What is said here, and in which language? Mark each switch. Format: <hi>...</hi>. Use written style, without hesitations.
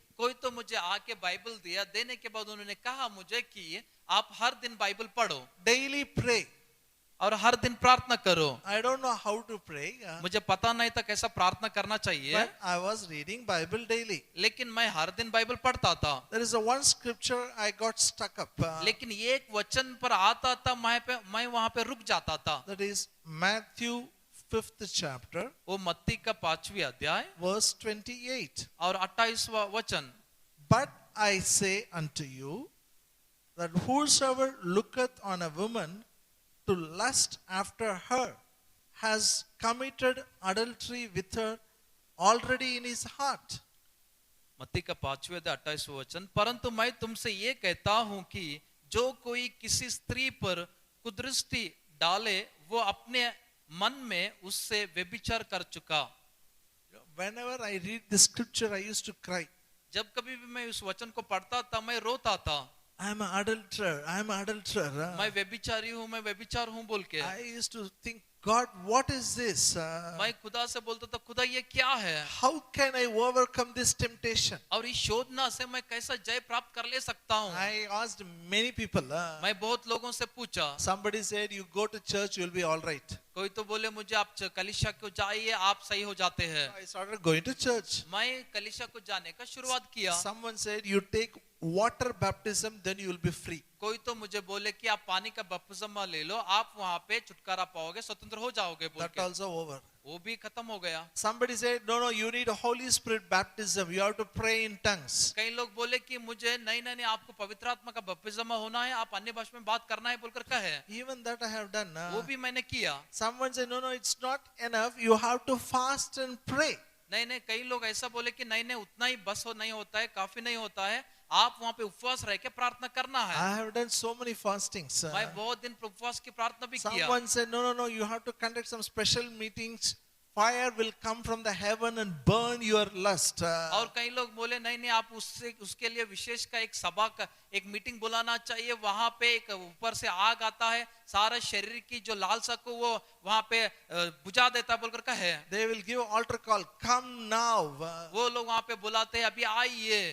<hi>कोई तो मुझे आके बाइबल दिया, देने के बाद उन्होंने कहा मुझे कि आप हर दिन बाइबल पढ़ो,</hi> <en>Daily pray.</en> <hi>और हर दिन प्रार्थना करो।</hi> <en>I don't know how to pray,</en> <hi>मुझे पता नहीं था कैसा प्रार्थना करना चाहिए,</hi> <en>but I was reading Bible daily.</en> <hi>लेकिन मैं हर दिन बाइबल पढ़ता था।</hi> <en>There is a one scripture I got stuck up.</en> <hi>लेकिन ये एक वचन पर आता था, मैं वहां पे रुक जाता था।</hi> <en>That is Matthew 5th chapter,</en> <hi>वो मत्ती का 5वीं अध्याय</hi> <en>verse 28.</en> <hi>और 28वां वचन।</hi> <en>But I say unto you that whosoever looketh on a woman to lust after her has committed adultery with her already in his heart.</en> <hi>मत्ती का 5वें अध्याय 28वां वचन। परंतु मैं तुमसे ये कहता हूं कि जो कोई किसी स्त्री पर कुदृष्टि डाले वो अपने मन में उससे व्यभिचार कर चुका।</hi> <en>Whenever I read the scripture, I used to cry.</en> <hi>जब कभी भी मैं उस वचन को पढ़ता था मैं रोता था।</hi> <en>I am an adulterer. I am an adulterer.</en> <hi>मैं व्यभिचारी हूँ, मैं व्यभिचार हूँ बोल के।</hi> <en>I used to think, God, what is this?</en> <hi>मैं खुदा से बोलता था, खुदा ये क्या है?</hi> <en>How can I overcome this temptation?</en> <hi>और इस शोधना से मैं कैसा जय प्राप्त कर ले सकता हूँ?</hi> <en>I asked many people.</en> <hi>मैं बहुत लोगों से पूछा।</hi> <en>Somebody said, you go to church, you'll be all right.</en> <hi>कोई तो बोले मुझे आप कलीसिया को जाइए आप सही हो जाते हैं।</hi> <en>I started going to church.</en> <hi>मैं कलीसिया को जाने का शुरुआत किया।</hi> <en>Someone said, you take water baptism, then you will be free.</en> <hi>कोई तो मुझे बोले कि आप पानी का बपतिस्मा ले लो, आप वहां पे छुटकारा पाओगे, स्वतंत्र हो जाओगे बोल</hi> <en>That</en> <hi>के।</hi> <en>also over.</en> <hi>वो भी खत्म हो गया।</hi> <en>Somebody said, no, you need a Holy Spirit baptism. You have to pray in tongues.</en> <hi>कई लोग बोले कि मुझे नहीं आपको पवित्र आत्मा का बपतिस्मा होना है, आप अन्य भाषा में बात करना है बोलकर कहे।</hi> <en>Even that I have done.</en> <hi>वो भी मैंने किया।</hi> <en>Someone said, no, it's not enough. You have to fast and pray.</en> <hi>नहीं कई लोग ऐसा बोले कि नहीं उतना ही बस नहीं होता है, काफी नहीं होता है, आप वहां पे उपवास रह के प्रार्थना करना है।</hi> <en>I have done so many fastings.</en> <hi>मैं बहुत दिन उपवास की प्रार्थना भी किया।</hi> <en>Someone said, no, you have to conduct some special meetings. Fire will come from the heaven and burn your lust.</en> <hi>और कई लोग बोले नहीं आप उसके लिए विशेष का एक सभा का एक मीटिंग बुलाना चाहिए, वहां पे एक ऊपर से आग आता है, सारा शरीर की जो लालसा को वो वहां पे बुझा देता बोलकर कहे।</hi> <en>They will give altar call, come now.</en> <hi>वो लोग वहां पे बुलाते हैं, अभी आइए।</hi>